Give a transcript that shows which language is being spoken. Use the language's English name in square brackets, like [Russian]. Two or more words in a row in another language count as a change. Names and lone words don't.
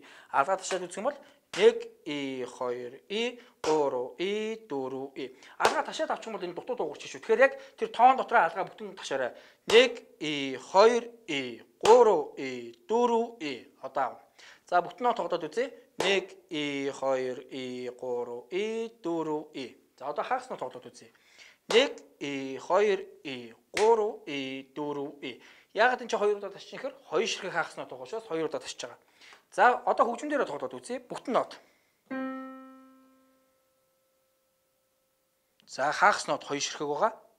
[Mongolian] Алгаад ташаад үзэх юм бол 1 и 2 и 3 и 4 и. Алгаа ташаад авчих юм бол энэ дутуу дуугарч шүү. Тэгэхээр яг тэр тоон дотроо алгаа бүтэн ташаарай. 1 и 2 и 3 и 4 и. Одоо. За бүтнөө тоглоод үзье. 1 и 2 и 3 и 4 и. За одоо хагас нот тоглоод үзье. 1 и 2 и 3 и 4 и. Яагаад энэ ч 2 удаа тасчих юм хэр 2 ширхэг хагас нот байгаа учраас 2 удаа тасчих байгаа. За одоо хөгжим дээрээ тоглоод үзье. Бүтэн нот. За хагас нот 2 ширхэг байгаа.